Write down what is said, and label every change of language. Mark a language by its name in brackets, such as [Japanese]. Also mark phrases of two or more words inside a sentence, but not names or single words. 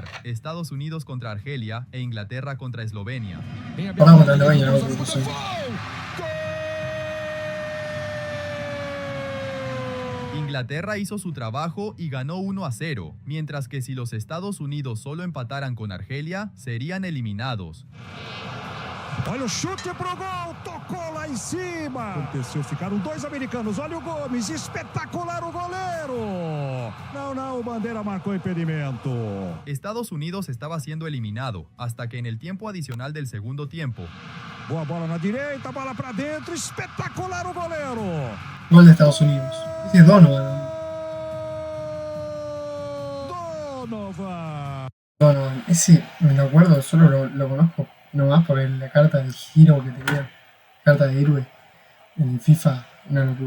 [Spanish] Estados Unidos contra Argelia e Inglaterra contra Eslovenia. Ahora contra Eslovenia, no creo que soy. Inglaterra hizo su trabajo y ganó 1-0, mientras que si los Estados Unidos solo empataran con Argelia, serían eliminados. [Portuguese] Olha o chute pro gol, tocou lá em cima. Aconteceu, ficaram dois americanos. Olha o Gomes, espetacular o goleiro. Não, o Bandeira marcou impedimento. [Spanish] Estados Unidos estaba siendo eliminado hasta que en el tiempo adicional del segundo tiempo. [Portuguese] Boa bola na direita, bola pra dentro, espetacular o goleiro. [Spanish] Gol de Estados Unidos. Ese es Donovan. Donovan. Ese, me lo acuerdo, solo lo conozco nomás por la carta del giro que tenía. Carta de héroe. En FIFA, una locura.